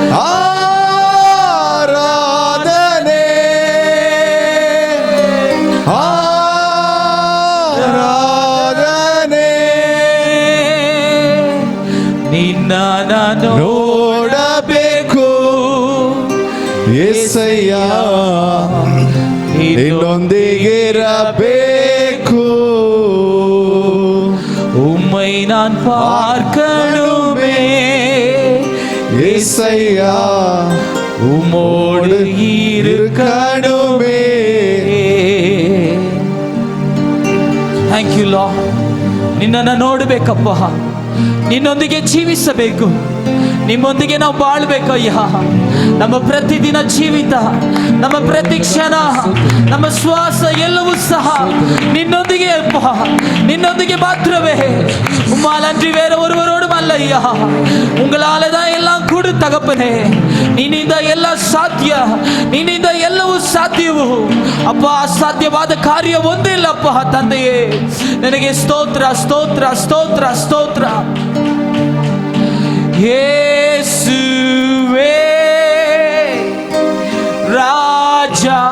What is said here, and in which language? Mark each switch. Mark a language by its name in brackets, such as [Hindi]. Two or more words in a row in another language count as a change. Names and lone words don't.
[Kannada] ಆರಾಧನೆ ಆರಾಧನೆ ನಿನ್ನ ನೋಡಬೇಕು యేసయ్య, ನಿನ್ನೊಂದಿಗಿರಬೇಕು. [Tamil] உம்மை நான் பார்க்கணுமே యేసయ్య, உம்மோடு இருக்கணுமே. [English] thank you Lord. [Kannada] ನಿನ್ನನ್ನು ನೋಡಬೇಕಪ್ಪ, ನಿನ್ನೊಂದಿಗೆ ಜೀವಿಸಬೇಕು, ನಿಮ್ಮೊಂದಿಗೆ ನಾವು ಬಾಳ್ಬೇಕು ಅಯ್ಯ. ನಮ್ಮ ಪ್ರತಿದಿನ ಜೀವಿತ, ನಮ್ಮ ಪ್ರತಿ ಕ್ಷಣ, ನಮ್ಮ ಶ್ವಾಸ ಎಲ್ಲವೂ ಸಹ ನಿನ್ನೊಂದಿಗೆ ಅಪ್ಪ, ನಿನ್ನೊಂದಿಗೆ ಮಾತ್ರವೇ. [Tamil] உம்மால் அன்றி வேற ஒருவரோடும் அல்ல ஐயா. உங்களால தான் எல்லாம் கொடுத்து [Kannada] ತಗಪ್ಪನೆ, ನಿನ್ನಿಂದ ಎಲ್ಲ ಸಾಧ್ಯ, ನಿನ್ನಿಂದ ಎಲ್ಲವೂ ಸಾಧ್ಯವು ಅಪ್ಪ. ಅಸಾಧ್ಯವಾದ ಕಾರ್ಯ ಒಂದಿಲ್ಲಪ್ಪ ತಂದೆಯೇ. ನನಗೆ ಸ್ತೋತ್ರ ಸ್ತೋತ್ರ ಸ್ತೋತ್ರ ಸ್ತೋತ್ರ. ಯೇಸುವೇ ರಾಜ,